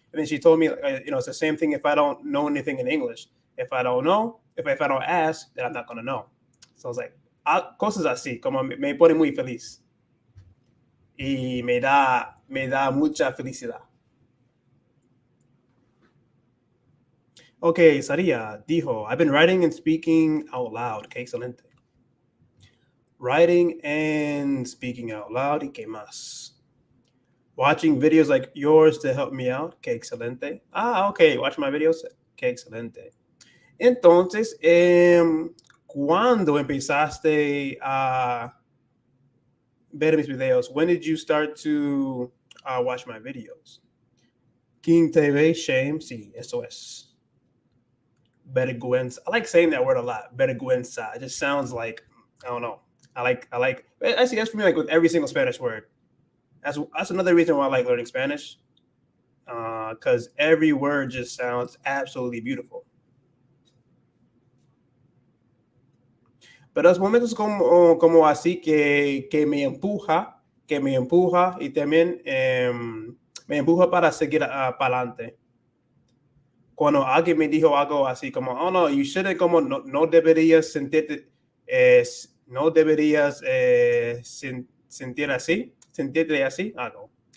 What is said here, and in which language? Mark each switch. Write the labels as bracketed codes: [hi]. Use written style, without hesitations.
[en] And then she told me, it's the same thing if I don't know anything in English. If I don't know, if I don't ask, then I'm not going to know. So I was like, [es] cosas así, como me pone muy feliz. Y me da mucha felicidad. [en] Okay, Saria dijo, I've been writing and speaking out loud. Okay, excelente. Writing and speaking out loud. [es] ¿Y qué más? [en] Watching videos like yours to help me out. [es] Que excelente. [en] Okay. Watch my videos. [es] Que excelente. Entonces, ¿cuándo empezaste a ver mis videos? [en] When did you start to watch my videos? King TV, shame. [es] Sí, eso es. Vergüenza. [en] I like saying that word a lot. Vergüenza. It just sounds like, I don't know. I like. Actually, that's for me. Like with every single Spanish word. That's another reason why I like learning Spanish. Because every word just sounds absolutely beautiful. [es] Pero es momentos como así que me empuja y también me empuja para seguir para adelante. Cuando alguien me dijo algo así como, [en] oh no, you shouldn't, [es] como no deberías sentirte, no deberías sentirte así, algo.